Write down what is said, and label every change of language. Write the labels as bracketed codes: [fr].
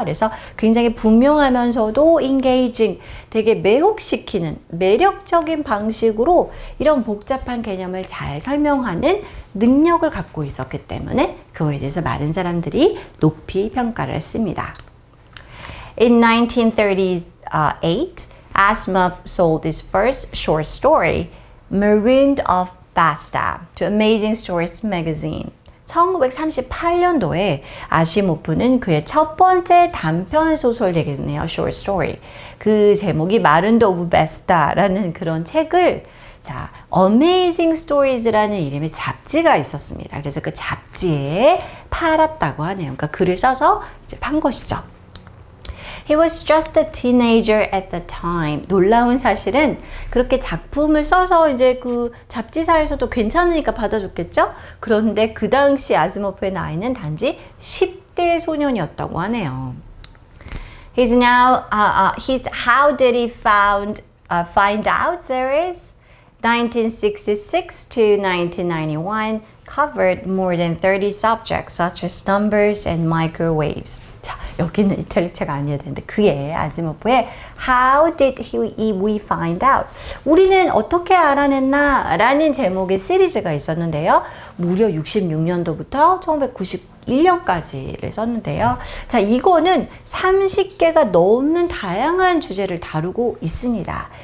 [ko] 그래서 굉장히 분명하면서도 engaging, 되게 매혹시키는 매력적인 방식으로 이런 복잡한 개념을 잘 설명하는 능력을 갖고 있었기 때문에 그거에 대해서 많은 사람들이 높이 평가를 했습니다. [en] In 1938, Asimov sold his first short story, Marooned Off Basta, to Amazing Stories magazine. [ko] 1938년도에 아시모프는 그의 첫 번째 단편 소설 되겠네요. short story. 그 제목이 Marooned Off Basta라는 그런 책을 Amazing Stories라는 이름의 잡지가 있었습니다. 그래서 그 잡지에 팔았다고 하네요. 그러니까 글을 써서 이제 판 것이죠. [en] He was just a teenager at the time. [ko] 놀라운 사실은 그렇게 작품을 써서 이제 그 잡지사에서도 괜찮으니까 받아줬겠죠? 그런데 그 당시 아시모프의 나이는 단지 10대 소년이었다고 하네요. [en] His How Did He Find Out series 1966 to 1991 covered more than 30 subjects such as numbers and microwaves. [ko] 자, 여기는 이탈리아가 아니어야 되는데 그의 아시모프의 [en] How did we find out? [ko] 우리는 어떻게 알아냈나? 라는 제목의 시리즈가 있었는데요. 무려 66년도부터 1991년까지를 썼는데요. 자, 이거는 30개가 넘는 다양한 주제를 다루고 있습니다.